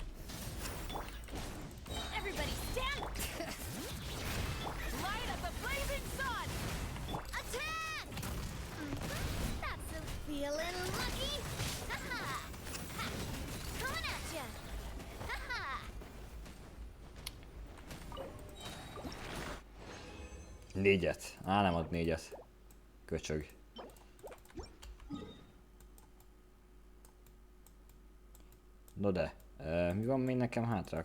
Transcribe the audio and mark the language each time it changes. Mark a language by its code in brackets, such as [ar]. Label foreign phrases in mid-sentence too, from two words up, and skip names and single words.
[en] Everybody stand! Light up the blazing sun! Attack! That's a feeling lucky! Ha-ha! Ha! Coming at ya! Ha-ha! [hu] Négyet. Á, nem ad 4-et. Köcsög. No de, mi van még nekem hátra?